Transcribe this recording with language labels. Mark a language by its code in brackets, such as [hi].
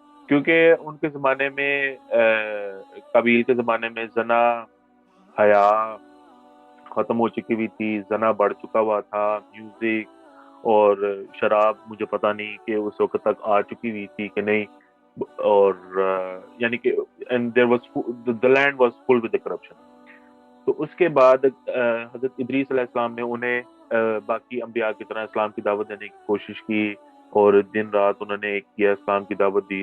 [ur] کیونکہ ان کے زمانے میں قبیل کے زمانے میں زنا حیا ختم ہو چکی ہوئی تھی، زنا بڑھ چکا ہوا تھا، میوزک اور شراب مجھے پتہ نہیں کہ اس وقت تک آ چکی ہوئی تھی کہ نہیں. اور یعنی کہ [en] the land was full with the corruption. [ur] تو اس کے بعد حضرت ادریس علیہ السلام نے انہیں باقی انبیاء کی طرح اسلام کی دعوت دینے کی کوشش کی اور دن رات انہوں نے ایک کیا، اسلام کی دعوت دی.